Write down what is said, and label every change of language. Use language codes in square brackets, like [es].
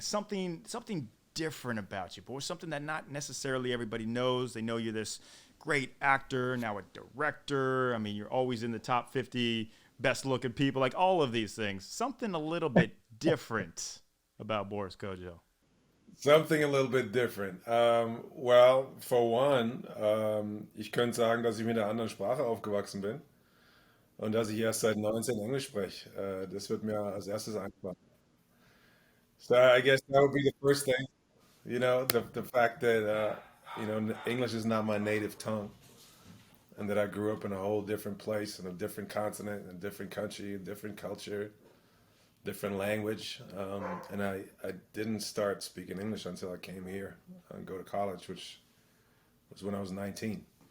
[en] Something different about you, Boris. Something that not necessarily everybody knows. They know you're this great actor, now a director. I mean, you're always in the top 50 best looking people, all of these things. Something a little bit different about Boris Kodjoe. Something a little bit different. Well, for one, [de] ich könnte sagen, dass ich mit einer anderen Sprache aufgewachsen bin und dass ich erst seit 19 Englisch spreche. Das wird mir als erstes einfallen. [en] So I guess that would be the first thing. The fact that English is not my native tongue, and that I grew up in a whole different place, in a different continent, in a different country, a different culture, different language, and I didn't start speaking English until I came here and go to college, which was when I was 19.